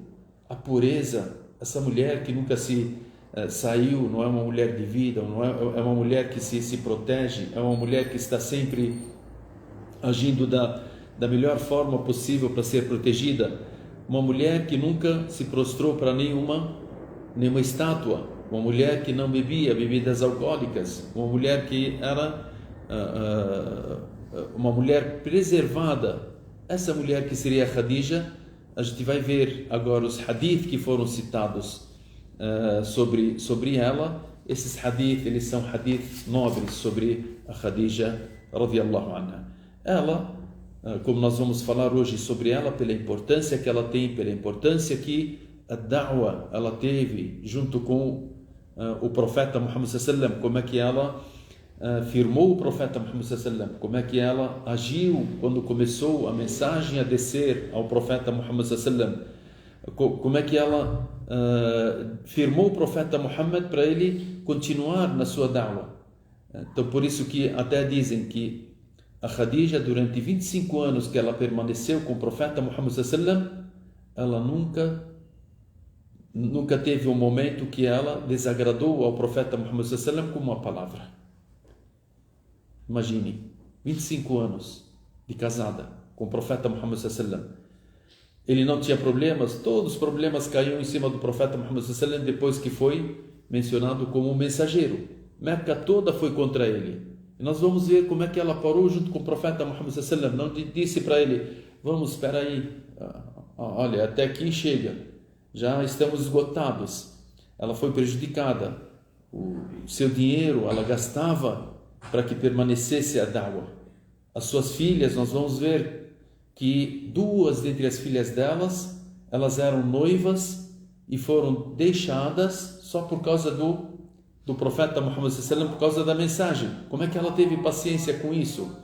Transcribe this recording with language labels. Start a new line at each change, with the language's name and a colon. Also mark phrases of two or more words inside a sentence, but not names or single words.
Portuguese: A pureza, essa mulher que nunca saiu, não é uma mulher de vida, não é uma mulher que se protege, é uma mulher que está sempre agindo da melhor forma possível para ser protegida, uma mulher que nunca se prostrou para nenhuma estátua, uma mulher que não bebia bebidas alcoólicas, uma mulher que era uma mulher preservada. Essa mulher que seria Khadija, a gente vai ver agora os hadith que foram citados sobre ela. Esses hadith, eles são hadith nobres sobre a Khadija
Arabic: رضي الله عنها.
Portuguese: Ela, como nós vamos falar hoje sobre ela, pela importância que ela tem, pela importância que a da'wa ela teve junto com o profeta Muhammad
Arabic: صلى الله عليه وسلم,
Portuguese: como é que ela firmou o profeta Muhammad
Arabic: صلى الله عليه وسلم,
Portuguese: como é que ela agiu quando começou a mensagem a descer ao profeta Muhammad
Arabic: صلى الله عليه وسلم,
Portuguese: como é que ela firmou o profeta Muhammad para ele continuar na sua da'wa. Então, por isso que até dizem que a Khadija, durante 25 anos que ela permaneceu com o profeta Muhammad
Arabic: صلى الله عليه وسلم,
Portuguese: ela nunca teve um momento que ela desagradou ao profeta Muhammad
Arabic: صلى الله عليه وسلم
Portuguese: com uma palavra. Imagine, 25 anos de casada com o profeta Muhammad
Arabic: صلى الله عليه وسلم.
Portuguese: Ele não tinha problemas, todos os problemas caíam em cima do profeta Muhammad
Arabic: صلى الله عليه وسلم
Portuguese: depois que foi mencionado como um mensageiro. Meca toda foi contra ele. E nós vamos ver como é que ela parou junto com o profeta Muhammad
Arabic: صلى الله عليه وسلم.
Portuguese: Não disse para ele: vamos, espera aí, olha, até aqui chega, já estamos esgotados. Ela foi prejudicada, o seu dinheiro ela gastava para que permanecesse a da'wa. As suas filhas, nós vamos ver que 2 dentre as filhas delas, elas eram noivas e foram deixadas só por causa do profeta Muhammad
Arabic: صلى الله عليه وسلم,
Portuguese: por causa da mensagem. Como é que ela teve paciência com isso?